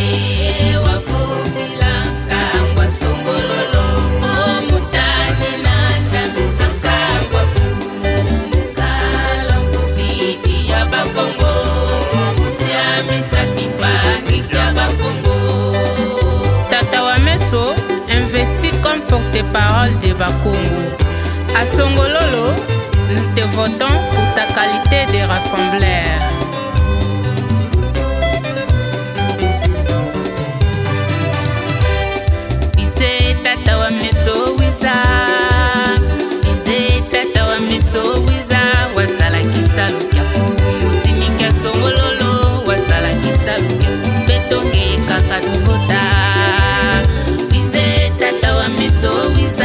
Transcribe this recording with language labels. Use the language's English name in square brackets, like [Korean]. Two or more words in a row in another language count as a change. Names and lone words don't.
[Kongo] Wafufila kangwa songololo. Mutani nanda nguzankangwa ku. Mukala mfufiki ya bakongo. Musiamisa kipangi kya bakongo. Tata wa meso [French] investi comme porte-parole de Bakongo. À Songololo, nous te votons pour ta qualité de rassembleur. [Kongo] Ise tata wa meso wiza. Ise tata wa meso wiza. Wasala kisalu kya kumutini kya Songololo. Wasala kisalu kya betonge kaka tuvota. Ise tata wa meso wiza.